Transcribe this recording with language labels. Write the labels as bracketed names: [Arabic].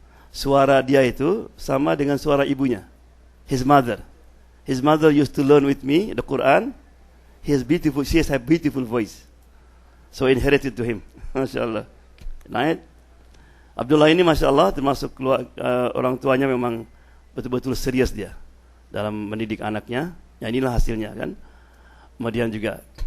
[Indonesian] Suara dia itu sama dengan suara ibunya. [English] His mother used to learn with me the Quran. She has a beautiful voice. So I inherited to him. [Indonesian] Masya Allah. Naik. Abdullah ini Masya Allah termasuk orang tuanya memang betul-betul serius dia dalam mendidik anaknya. Ya inilah hasilnya kan. Kemudian juga.